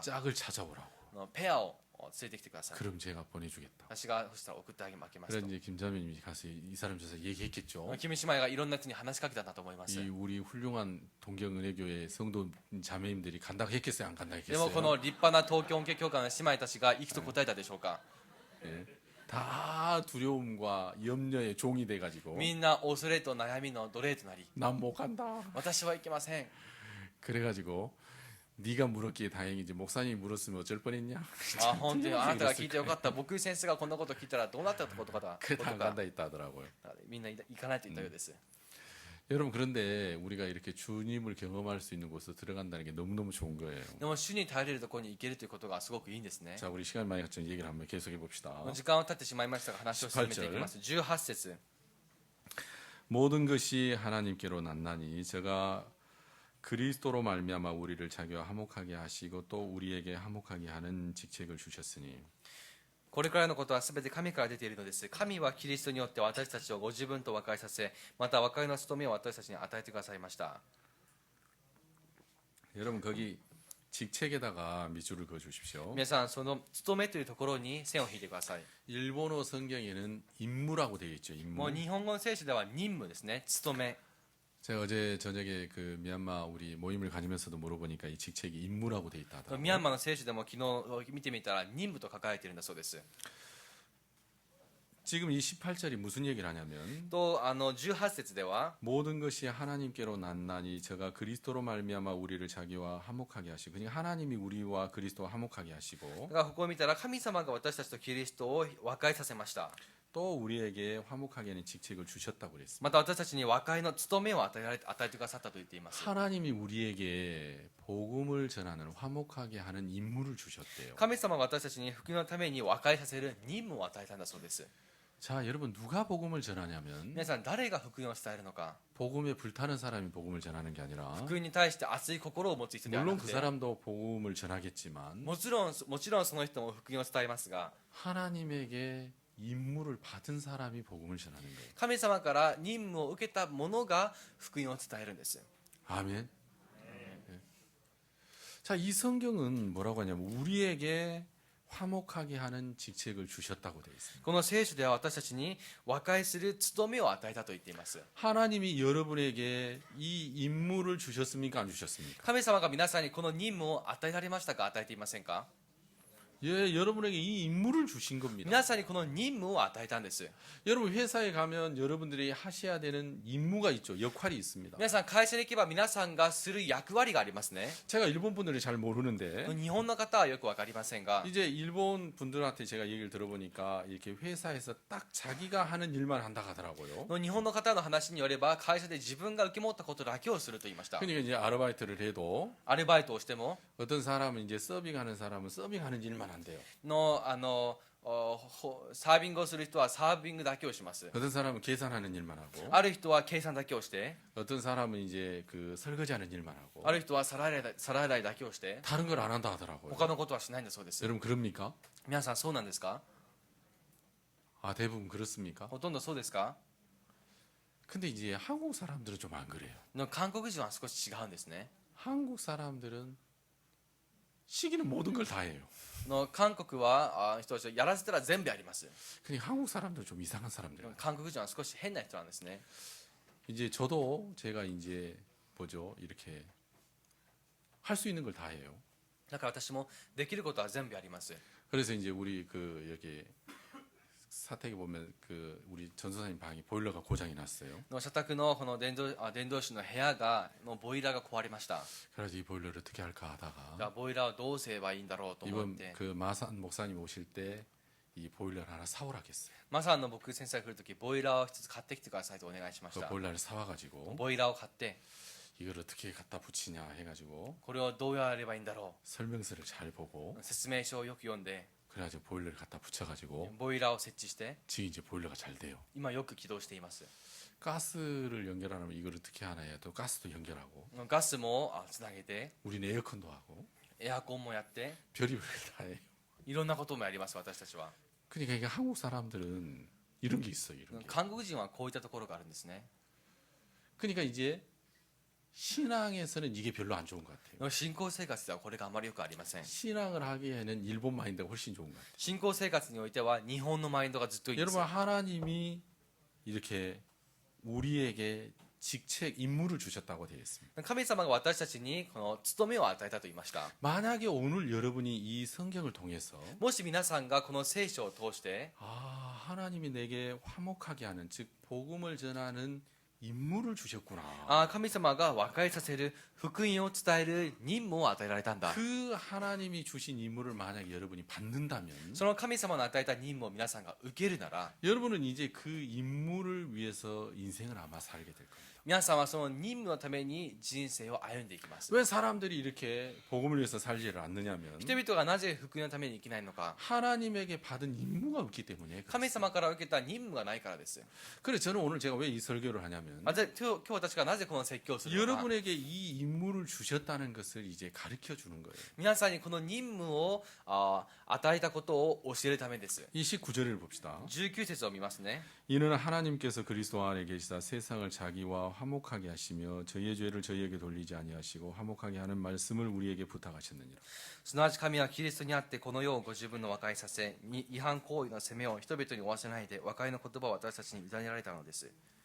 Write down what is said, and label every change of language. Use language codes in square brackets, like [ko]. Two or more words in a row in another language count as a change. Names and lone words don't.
[ko] 짝을 찾아오라고. [ja] ペアを連れてきてください [ko] 그럼 제가 보내주겠다. [ja] 私がそしたら送ってあげます [ko] 그래 [ja] と [ko] 이제 김자매님이 가서 이 사람 저서 얘기했겠죠. [ja] キム姉妹がいろんな人に話しかけたんだと思います [ko] 이 우리 훌륭한 동경은혜교회 성도 자매님들이 간다고 했겠어요, 안 간다고 [ja] でもこの [ko] 했겠어요? [ja] 立派な東京恩恵教会の姉妹たちが行くと答えたでしょうか [ko] 예. 다 두려움과 염려의 종이 돼가지고 [ja] みんな恐れと悩みの奴隷となり [ko] 난 못 간다. [ja] 私は行けません [ko] 그래가지고 네가 물었기에 다행이지 목사님이 물었으면 어쩔 뻔했냐? [ja] 本当にあなたが聞いてよかった僕先生がこんなこと聞いたらどうなったことかだ [ko] 그래 다 [ja] こと [ko] 안 [ja] か [ko] 간다 했다 하더라고요. [ja] みんな行かないと言ったようです [ko] 여러분 그런데 우리가 이렇게 주님을 경험할 수 있는 곳에 들어간다는 게 너무너무 좋은 거예요. [ja] でも主に頼れるところに行けるということがすごくいいんですね [ko] 자, 우리 시간이 많이 갔지만 얘기를 한번 계속해 봅시다. [ja] 時間を経ってしまいましたが話を進めていきます18節 [ko] 모든 것이 하나님께로 났나니 저가 그리스도로 말미암아 우리를 자기와 화목하게 하시고 또 우리에게 화목하게 하는 직책을 주셨으니 [ja] これからのことはすべて神から出ているのです神はキリストによって私たちをご自分と和解させまた和解の務めを私たちに与えてくださいました [ko] 여러분 거기 직책에다가 밑줄을 그어 주십시오. [ja] 皆さんその務めというところに線を引いてください [ko] 일본어 성경에는 임무라고 되어 있죠. [ja] もう [ko] 임무. [ja] 日本語の聖書では任務ですね務め [ko] 제가 어제 저녁에 그 미얀마 우리 모임을 가지면서도 물어보니까 이 직책이 임무라고 되어 있다 [ja] ミャ [ko] 하더라고요. [ja] ンマーの聖書でも昨日見てみたら任務と書かれているんだそうです [ko] 지금 이 18절이 무슨 얘기를 하냐면 [ja] と18節では [ko] 모든 것이 하나님께로 났나니 저가 그리스도로 말미암아 우리를 자기와 화목하게 하시고 그러니까 하나님이 우리와 그리스도와 화목하게 하시고 [ja] だからここを見たら神様が私たちとキリストを和解させました [ko] 또 우리에게 화목하게 하는 직책을 주셨다고 그랬습니다. [ja] また私たちに和解の務めを与えてくださったと言っています [ko] 하나님이 우리에게 복음을 전하는 화목하게 하는 임무를 주셨대요. [ja] 神様が私たちに福音のために和解させる任務を与えたんだそうです [ko] 자, 여러분 누가 복음을 전하냐면 [ja] 皆さん誰が福音を伝えるのか [ko] 복음에 불타는 사람이 복음을 전하는 게 아니라 [ja] 福音に対して熱い心を持つ人ではな [ko] 물론 [ja] く [ko] 그 [ja] て [ko] 사람도 복음을 전하겠지만 [ja] もちろんその人も福音を伝えますが [ko] 하나님에게 임무를 받은 사람이 복음을 전하는 거예요. [ja] 神様から任務を受けた者が福音を伝えるんです [ko] 아멘. 네. 자, 이 성경은 뭐라고 하냐면 우리에게 화목하게 하는 직책을 주셨다고 되어 있습니다. [ja] この聖書では私たちに和解する務めを与えたと言っています [ko] 하나님이 여러분에게 이 임무를 주셨습니까? 안 주셨습니까? [ja] 神様が皆さんにこの任務を与えられましたか与えていませんか [ko] 예, 여러분에게 이 임무를 주신 겁니다. [ja] 皆さんにこの任務を与えたんです [ko] 여러분 회사에 가면 여러분들이 하셔야 되는 임무가 있죠. 역할이 있습니다. [ja] 皆さん会社に行けば皆さんがする役割がありますね [ko] 제가 일본 분들이 잘 모르는데 [ja] 日本の方はよくわかりませんが [ko] 이제 일본 분들한테 제가 얘기를 들어보니까 이렇게 회사에서 딱 자기가 하는 일만 한다 하더라고요. [ja] 日本の方の話によれば会社で自分が受け持ったことだけをすると言いました [ko] 그러니까 이제 아르바이트를 해도 [ja] アルバイトをしても [ko] 어떤 사람은 이제 서빙하는 사람은 서빙하는 일만 안 한대요. [ja] サービングをする人はサービングだけをします。 [ko] 어떤 사람은 계산하는 일만 하고 [ja] ある人は計算だけをして、 [ko] 어떤 사람은 이제 그 설거지하는 일만 하고 [ja] ある人は皿洗いだけをして、 [ko] 다른 걸 안 한다 하더라고요. [ja] 他のことはしないんだそうです。 [ko] 여러분 그럽니까? [ja] 皆さんそうなんですか？ [ko] 아, 대부분 그렇습니까? [ja] ほとんどそうですか？ [ko] 근데 이제 한국 사람들은 좀 안 그래요. [ja] 韓国人は少し違うんですね。 [ko] 한국 사람들은 시키는 모든 걸 다 해요. [ja] 韓国は人たちはやらせたら全部やります。 [ko] 그러니까 한국 사람들 좀 이상한 사람들이에요. [ja] 韓国人は少し変な人なんですね。 [ko] 이제 저도 제가 이제 뭐죠 이렇게 할 수 있는 걸 다 해요. [ja] だから私もできることは全部やります。 [ko] 그래서 이제 우리 그 여기 사택에 보면 그 우리 전도사님 방이 보일러가 고장이 났어요. [ja] 社宅のこの伝道師の部屋のボイラーが壊れました。 [ko] 그래서 이 보일러를 어떻게 할까 [ja] じゃあ [ko] 하다가 [ja] ボイラーをどうすればいいんだろうと思っ [ko] 이번 [ja] て、 [ko] 그 마산 목사님 오실 때 이 보일러를 하나 사오라겠어요. [ja] マサの僕先生が来るときボイラーを一つ買ってきてくださいとお願いしまし [ko] 그 [ja] た。 [ko] 보일러를 사와가지고 [ja] ボイラーを買って [ko] 이걸 어떻게 갖다 붙이냐 해가지고 [ja] これをどうやればいいんだろ [ko] 설명서를 잘 보고 [ja] う、説明書をよく読んで [ko] 그래가지고 보일러를 갖다 붙여가지고 [ja] ボイラーを設置して、 [ko] 지금 이제 보일러가 잘 돼요. [ja] 今よく起動しています。 [ko] 가스를 연결하면 이걸 어떻게 하나 해야 또 가스도 연결하고 [ja] ガスもつなげて、 [ko] 우리는 에어컨도 하고 [ja] エアコンもやって、 [ko] 별의별 다 해요. [ja] いろんなこともやります私たちは。 [ko] 그러니까 이게 한국 사람들은 이런 게 있어요. 이런 게. [ja] 韓国人はこういったところがあるんですね。 [ko] 그러니까 이제 신앙에서는 이게 별로 안 좋은 것 같아요. [ja] 信仰生活ではこれがあまりよくありません。 [ko] 신앙을 하기에는 일본 마인드가 훨씬 좋은 것 같아요. [ja] 信仰生活においては日本のマインドがずっといいです。 [ko] 여러분 하나님이 이렇게 우리에게 직책 임무를 주셨다고 되어 있습니다. [ja] 神様が私たちにこの務めを与えたと言いました。 [ko] 만약에 오늘 여러분이 이 성경을 통해서 [ja] もし皆さんがこの聖書を通して、 [ko] 아 하나님이 내게 화목하게 하는 즉 복음을 전하는 임무를 주셨구나. [ja] 神様が和解させる福音を伝える任務を与えられたんだ。 [ko] 그 하나님이 주신 임무를 만약에 여러분이 받는다면 [ja] その神様の与えた任務を皆さんが受けるなら、 [ko] 여러분은 이제 그 임무를 위해서 인생을 아마 살게 될 겁니다. [ja] 皆さんはその任務のために人生を歩んでいきます。 [ko] 왜 사람들이 이렇게 복음을 위해서 살지를 않느냐면 [ja] 人々がなぜ福音のために生きないのか、 [ko] 하나님에게 받은 임무가 없기 때문에 [ja] 神様から受けた任務がないからです。 [ko] 그래서 저는 오늘 제가 왜 이 설교를 하냐면 [ja] 今日私がなぜこの説教をするのか、 [ko] 여러분에게 이 임무를 주셨다는 것을 이제 가르쳐 주는 거예요. [ja] 皆さんにこの任務を与えたことを教えるためです。 [ko] 이 19절을 봅시다. [ja] 19 節を見ますね。 [ko] 이는 하나님께서 그리스도 안에 계시다 세상을 자기와 화목하게 하시며 저희의 죄를 저희에게 돌리지 아니하시고 화목하게 하는 말씀을 우리에게 부탁하셨느니라. [ja] すなわち神はキリストにあってこの世をご自分の和解させ、違反行為の責めを人々に負わせないで和解の言葉を私たちに委ねられたのです。